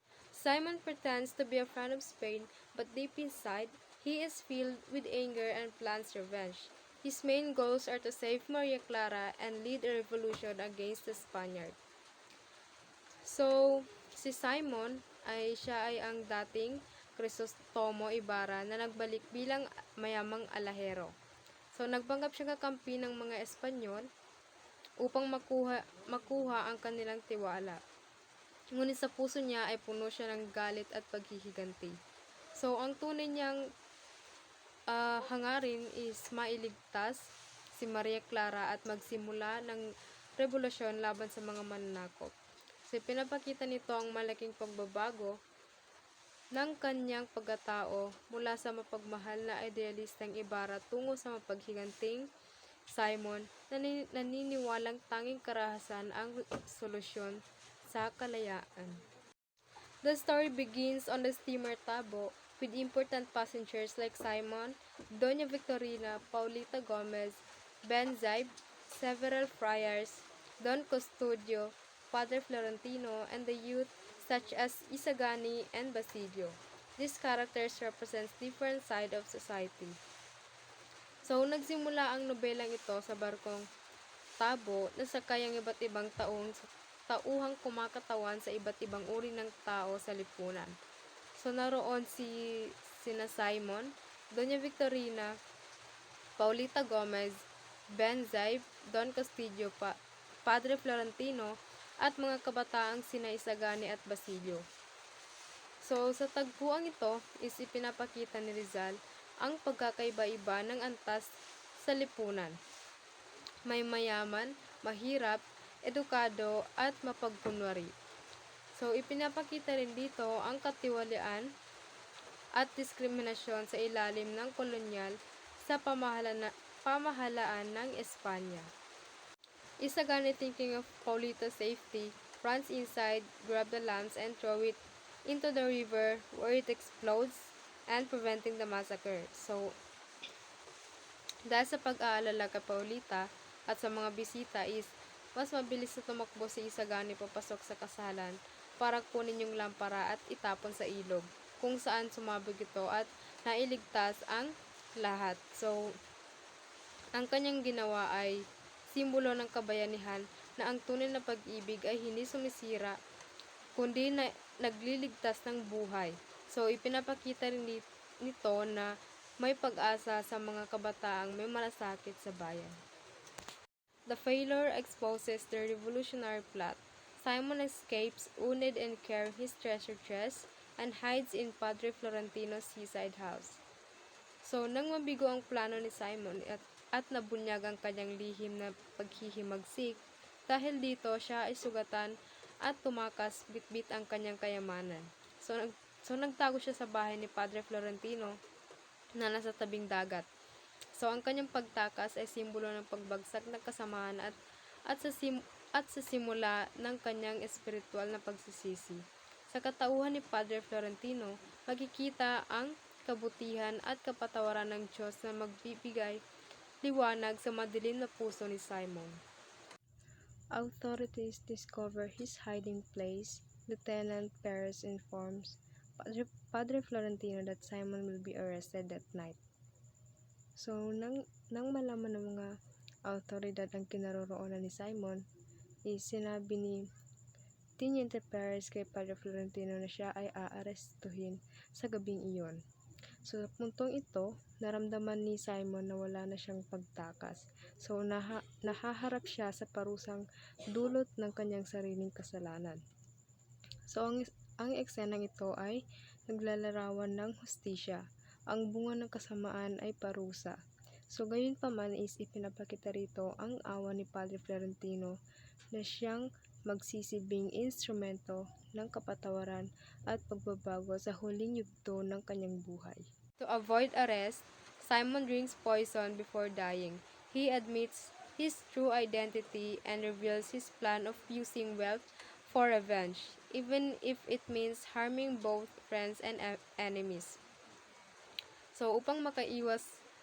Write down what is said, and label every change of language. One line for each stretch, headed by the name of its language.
English: Simon pretends to be a friend of Spain, but deep inside, he is filled with anger and plans revenge. His main goals are to save Maria Clara and lead a revolution against the Spaniard.
Filipino: So, si Simon siya ay ang dating Crisostomo Ibarra na nagbalik bilang mayamang alahero. So, nagpanggap siya kakampi ng mga Espanyol upang makuha ang kanilang tiwala. Ngunit sa puso niya ay puno siya ng galit at paghihiganti. So, ang tunay niyang hangarin is mailigtas si Maria Clara at magsimula ng revolusyon laban sa mga mananakop. So, pinapakita nito ang malaking pagbabago ng kanyang pagkatao mula sa mapagmahal na idealistang Ibarra tungo sa mapaghiganting Simon na naniniwalang tanging karahasan ang solusyon sa kalayaan. The story begins on the steamer Tabo with important passengers like Simon, Doña Victorina, Paulita Gomez, Ben Zaib, several friars, Don Custodio, Padre Florentino, and the youth such as Isagani and Basilio. These characters represent different sides of society. So, nagsimula ang nobelang ito sa barkong Tabo na sakay ang iba't ibang tauhang kumakatawan sa iba't ibang uri ng tao sa lipunan. So, naroon sina Simon, Doña Victorina, Paulita Gomez, Ben Zaib, Don Castillo, Padre Florentino, at mga kabataang sina Isagani at Basilio. So, sa tagpuang ito is ipinapakita ni Rizal ang pagkakaiba-iba ng antas sa lipunan. May mayaman, mahirap, edukado, at mapagkunwari. So, ipinapakita rin dito ang katiwalian at diskriminasyon sa ilalim ng kolonyal sa pamahalaan ng Espanya.
English: Isagani, thinking of Paulita's safety, runs inside, grab the lamps, and throw it into the river where it explodes and preventing the massacre.
Filipino: So, dahil sa pag-aalala kay Paulita at sa mga bisita is mas mabilis na tumakbo si Isagani papasok sa kasalan para kunin yung lampara at itapon sa ilog, kung saan sumabog ito at nailigtas ang lahat. So, ang kanyang ginawa ay simbolo ng kabayanihan na ang tunay na pag-ibig ay hindi sumisira, kundi nagliligtas ng buhay. So, ipinapakita rin nito na may pag-asa sa mga kabataang may malasakit sa bayan.
English: The failure exposes the revolutionary plot. Simon escapes, wounded, and carries his treasure chest and hides in Padre Florentino's seaside house.
Filipino: So, nang mabigo ang plano ni Simon at nabunyag ang kanyang lihim na paghihimagsik, dahil dito siya ay sugatan at tumakas bitbit ang kanyang kayamanan. So nagtago siya sa bahay ni Padre Florentino na nasa tabing dagat. So, ang kanyang pagtakas ay simbolo ng pagbagsak ng kasamaan at sa simula ng kanyang espiritual na pagsisisi. Sa katauhan ni Padre Florentino, makikita ang kabutihan at kapatawaran ng Diyos na magbibigay liwanag sa madilim na puso ni Simon. Authorities discover his hiding place. Lieutenant Perez informs Padre Florentino that Simon will be arrested that night. So, nang malaman ng mga autoridad ang kinaroroonan ni Simon, sinabi ni Teniente Perez kay Padre Florentino na siya ay aarestuhin sa gabing iyon. So, sa puntong ito, naramdaman ni Simon na wala na siyang pagtakas. So, nahaharap siya sa parusang dulot ng kanyang sariling kasalanan. So, ang eksenang ito ay naglalarawan ng hustisya. Ang bunga ng kasamaan ay parusa. So, gayon pa man is ipinapakita rito ang awa ni Padre Florentino na siyang magsisilbing instrumento ng kapatawaran at pagbabago sa huling yugto ng kanyang buhay.
English: To avoid arrest, Simon drinks poison before dying. He admits his true identity and reveals his plan of using wealth for revenge, even if it means harming both friends and enemies.
Filipino: So, upang makaiwas